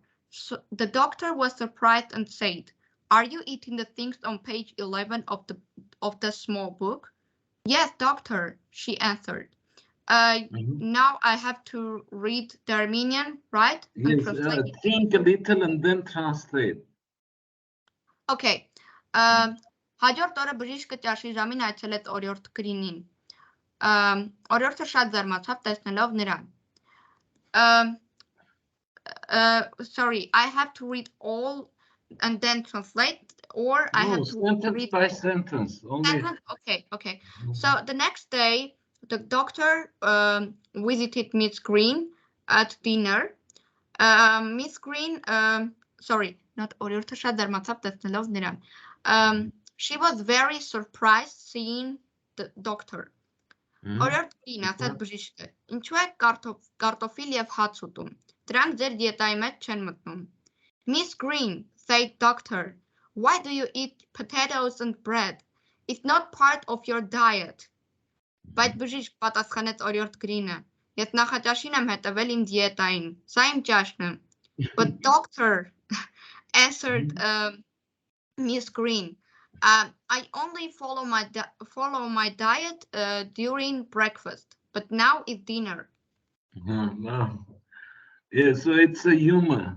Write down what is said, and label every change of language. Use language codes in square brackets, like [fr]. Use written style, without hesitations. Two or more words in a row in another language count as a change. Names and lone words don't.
[en] So the doctor was surprised and said, "Are you eating the things on page 11 of the small book?" "Yes, doctor," she answered. Mhm. Now I have to read the Armenian, right? And Yes, translate it. think a little and then translate. [hy] Okay. Հաջորդ օրը բժիշկը ճաշի ժամին այցելեց օրիորդ Գրինին։ Օրիորդը շատ զարմացավ տեսնելով նրան։ [en] Sorry, I have to read all and then translate, or I No, have to sentence read by sentence. Only. sentence. Okay. So the next day, the doctor visited Miss Green at dinner. Miss Green, sorry, not [hy] օրիորդը շատ զարմացավ տեսնելով նրան. [en] She was very surprised seeing the doctor. [hy] Օրիորդ Գրին, ասաց բժիշկը, ինչու եք կարտոֆիլ եւ հաց ուտում։ Դրանք ձեր դիետայի մեջ չեն մտնում։ [en] Miss Green, said doctor, why do you eat potatoes and bread? It's not part of your diet. [hy] Բայց բժիշկ, պատասխանեց օրիորդ Գրինը, ես նախաճաշին եմ հետևել իմ դիետային, սա իմ ճաշն է։ [en] But doctor, answered Miss Green, I only follow my diet during breakfast, but now it's dinner. No. Yeah, so it's a humor.